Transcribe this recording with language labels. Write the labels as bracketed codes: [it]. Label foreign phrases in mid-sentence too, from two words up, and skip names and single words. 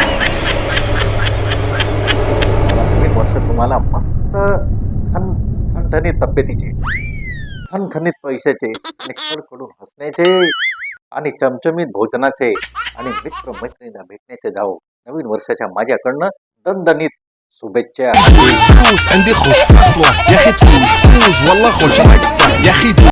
[mr] नवीन वर्ष तुम्हाला मस्त ठणठणीत तब्येतीचे, खणखणीत पैशाचे आणि खडखडून हसण्याचे आणि चमचमीत भोजनाचे आणि मित्र-मैत्रिणींना भेटण्याचे जावो. नवीन वर्षाच्या माझ्याकडनं दणदणीत शुभेच्छा. [ar] فلوس عندي خوش اصلا يا اخي تفوز والله خوش عكسه يا اخي